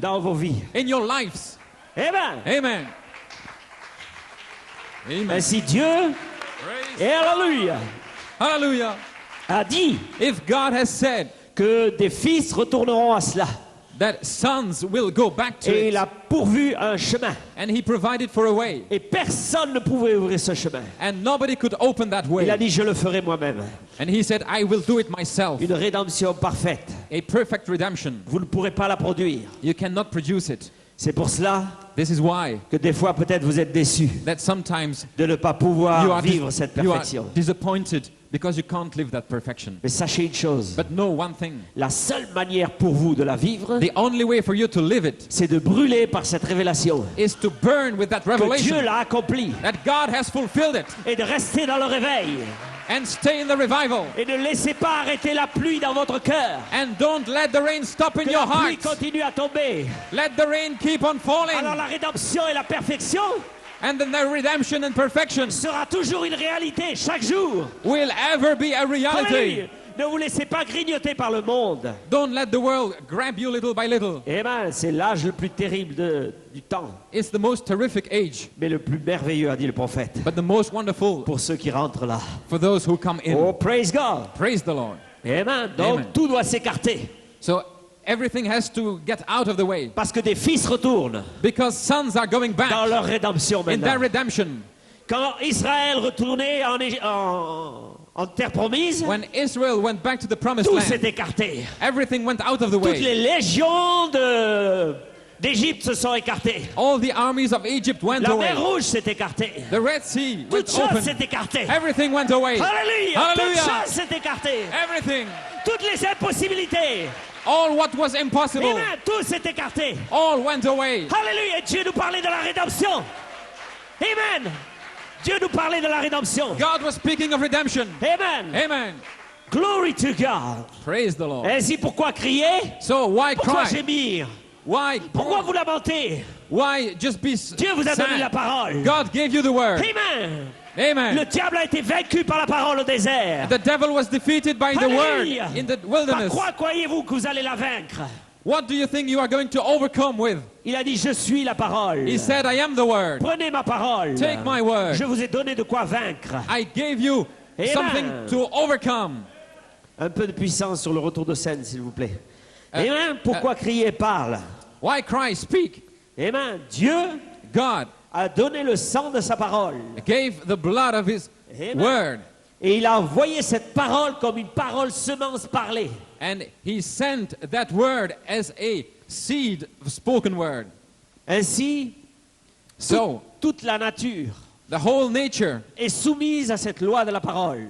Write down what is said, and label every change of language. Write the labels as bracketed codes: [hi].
[fr] dans vos vies. [en] in your lives. Amen. Amen. Amen. [fr] Ainsi Dieu, [en] Praise [fr] et alléluia, [en] Hallelujah. [fr] a dit [en] If God has said [fr] que des fils retourneront à cela. [en] that sons will go back to [fr] Et il [en] it, [fr] a pourvu un chemin. [en] and He provided for a way, [fr] Et personne ne pouvait ouvrir ce chemin. [en] and nobody could open that [fr] Il a [en] way, [fr] dit, je le ferai moi-même. [en] and He said, I will do it myself. [fr] Une rédemption parfaite. [en] A perfect redemption. [fr] Vous ne pourrez pas la produire. [en] You cannot produce it. [fr] C'est pour cela [en] This is why [fr] que des fois, peut-être, vous êtes déçus [en] that sometimes [fr] de ne pas [en] you [fr] pouvoir [en] are, [fr] vivre cette [en] you are [fr] perfection. [en] disappointed because you can't live that perfection. [fr] Mais sachez une chose, [en] But know one thing, [fr] la seule manière pour vous de la vivre, [en] the only way for you to live it [fr] c'est de brûler par cette révélation. [en] is to burn with that [fr] Que Dieu [en] revelation [fr] l'a accompli. [en] that God has fulfilled it, [fr] Et de rester dans le réveil. [en] and stay in the revival, [fr] Et ne laissez pas arrêter la pluie dans votre cœur. [en] and don't let the rain stop in [fr] Que [en] your [fr] la pluie [en] heart. [fr] continue à tomber. [en] Let the rain keep on falling, [fr] Alors la rédemption et la perfection [en] and then the redemption and perfection [fr] sera toujours une réalité chaque jour. [en] will ever be a reality. [fr] Alléluia. Ne vous laissez pas grignoter par le monde. [en] Don't let the world grab you little by little. [fr] Eh bien, c'est l'âge le plus terrible du temps. [en] It's the most terrific age, [fr] Mais le plus merveilleux, a dit le prophète, [en] but the most wonderful [fr] pour ceux qui rentrent là. [en] for those who come in. Oh, praise God. Praise the Lord. [fr] Amen. Donc, Amen. tout doit s'écarter. [en] So everything has to get out of the way, [fr] Parce que des fils retournent [en] because sons are going [fr] dans [en] back [fr] leur rédemption [en] in their [fr] maintenant. [en] redemption. [fr] Quand Israël retournait en terre promise, [en] When Israel went back to the promised [fr] tout [en] land, [fr] s'est écarté. [en] everything went out of the [fr] Toutes les [en] way. [fr] légions d'Égypte se sont écartées. [en] All the armies of Egypt went [fr] La [en] away. [fr] mer Rouge s'est écartée. [en] The Red Sea [fr] Toute [en] went [fr] chose [en] open. [fr] s'est écartée. [en] Everything went away. [fr] Alléluia. [en] Hallelujah. [fr] Toute chose s'est écartée. [en] Everything. [fr] Toutes les impossibilités. [en] All what was impossible, [fr] Amen. Tout s'est écarté. [en] all went away. [fr] Alléluia. Dieu nous parlait de la rédemption. Amen. Dieu nous parlait de la rédemption. [en] God was speaking of redemption. Amen. Amen. Glory to God. Praise the Lord. [fr] Ainsi, pourquoi crier? [en] So why [fr] Pourquoi [en] cry? [fr] gémir? [en] Why? [fr] Pourquoi vous lamentez? [en] Why just be [fr] Dieu vous a donné la [en] sad? [fr] parole. [en] God gave you the word. Amen. Amen. [fr] Le diable a été vaincu par la parole au désert. [en] The devil was defeated by the word [fr] Alléluia. [en] in the [fr] Par [en] wilderness. [fr] quoi croyez-vous que vous allez la vaincre? [en] What do you think you are going to overcome with? [fr] Il a dit, je suis la parole. [en] He said, I am the word. [fr] Prenez ma parole. [en] Take my word. [fr] Je vous ai donné de quoi vaincre. [en] I gave you Amen. something to overcome. [fr] Un peu de puissance sur le retour de scène, s'il vous plaît. Amen. Pourquoi crier parle? [en] Why cry? Speak. [fr] Amen. Dieu [en] God [fr] a donné le sang de sa parole. [en] gave the blood of his Amen. word, [fr] Et il a envoyé cette parole comme une parole semence parlée. [en] and he sent that word as a seed spoken word. [fr] Ainsi, [en] So [fr] toute la nature [en] the whole nature [fr] est soumise à cette loi de la parole.